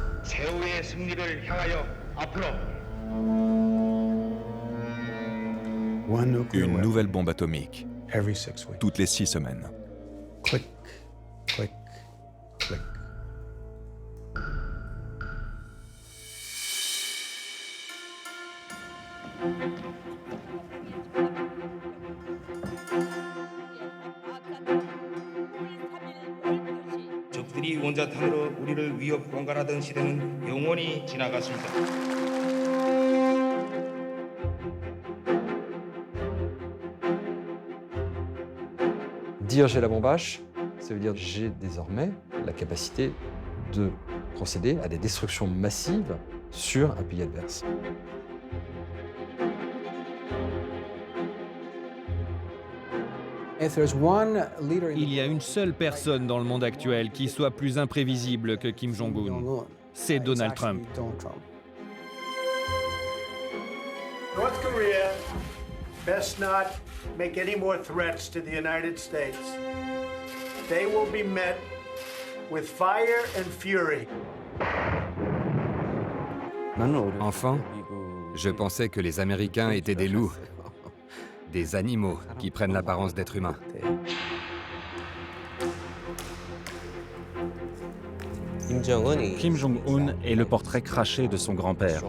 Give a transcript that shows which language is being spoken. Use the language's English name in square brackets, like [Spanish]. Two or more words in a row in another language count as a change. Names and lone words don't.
[Korean] 최후의 승리를 향하여 앞으로. [French] Une nouvelle bombe atomique, [English] every 6 weeks. [French] toutes les 6 semaines. [English] Click, click, click. [Korean] 적들이 원자탄으로 우리를 위협 공갈하던 시대는 영원히 지나갔습니다. [French] Dire j'ai la bombe H, ça veut dire j'ai désormais la capacité de procéder à des destructions massives sur un pays adverse. Il y a une seule personne dans le monde actuel qui soit plus imprévisible que Kim Jong-un. C'est Donald Trump. [English] North Korea best not make any more threats to the United States. They will be met with fire and fury. [French] Enfant, je pensais que les Américains étaient des loups, des animaux qui prennent l'apparence d'êtres humains. Kim Jong-un est le portrait craché de son grand-père.